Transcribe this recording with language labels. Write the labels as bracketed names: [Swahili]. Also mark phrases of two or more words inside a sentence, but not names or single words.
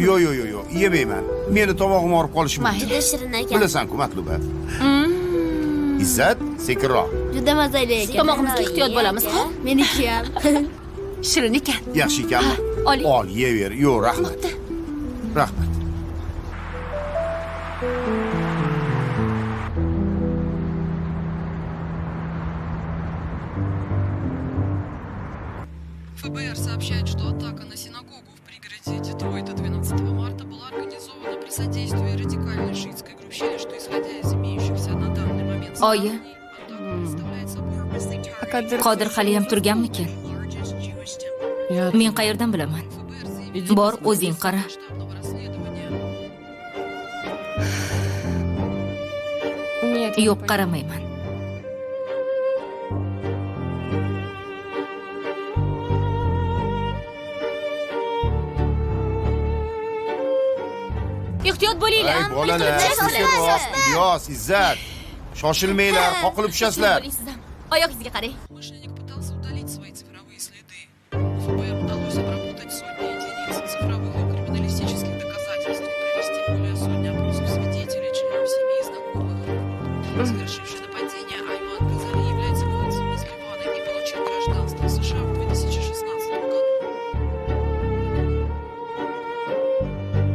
[Uzbek] Yo'q, yemayman. Meni tomog'im og'rib qolishi mumkin. Juda shirin ekan. Bilasan-ku, Matluba. Izzat, sekinroq. Juda mazali ekan. Tomog'imizga ehtiyot bo'lamiz, ha? Meniki ham. Shirin ekan. Yaxshi ekanmi? oling. Ol, yeyaver. Yo'q, rahmat. Rahmat. [Russian] ФБР сообщает, что атака на синагогу в пригороде Детройта 12 марта была организована при содействии радикальной шиитской группировки, что, исходя из имеющихся на данный момент [Uzbek] Oyi, [Russian] сведений, атака представляет собой [Uzbek] Qodir haliyam turganmikan? Men qayerdan bilaman? Bor, o'zing qara. [Russian] масштабного расследования. Нет, [Uzbek] Yo'q, qaramayman. Ehtiyot bo'linglar. Ey bolalar, sekinroq. Ilyos, Izzat. Shoshilmanglar, qoqilib tushasizlar. Oyog'ingizga qarang. [Russian] Мошенник пытался удалить свои цифровые следы. ФБР удалось обработать сотни единиц цифровых и криминалистических доказательств и провести более сотни опросов свидетелей, членов семей и знакомых. Совершивший нападение Айман Газали является выходцем из Ливана и получил гражданство США в 2016 году.